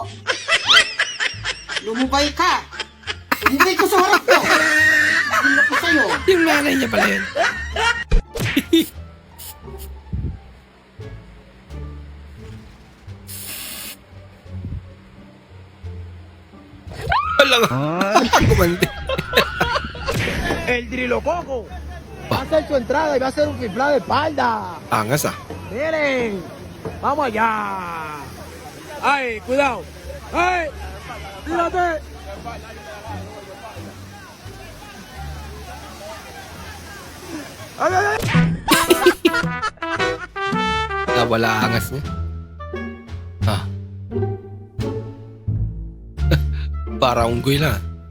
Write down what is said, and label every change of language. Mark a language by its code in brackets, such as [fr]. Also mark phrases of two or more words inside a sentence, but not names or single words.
[tl] Lumubay ka. Hindi ko sa harap ko. Hindi ko sa'yo. Yung nanay niya pala yun. Wala nga. Kumandi. [es] El Trilococo va a hacer su entrada y va a hacer un fiflado de espalda. [tl] Angas ah. [es] Miren, vamos allá. Ay, cuidado. Ay, tírate. Ay, ay, ay. [tl] Wala angas niya. Ah. Para unggoy lang.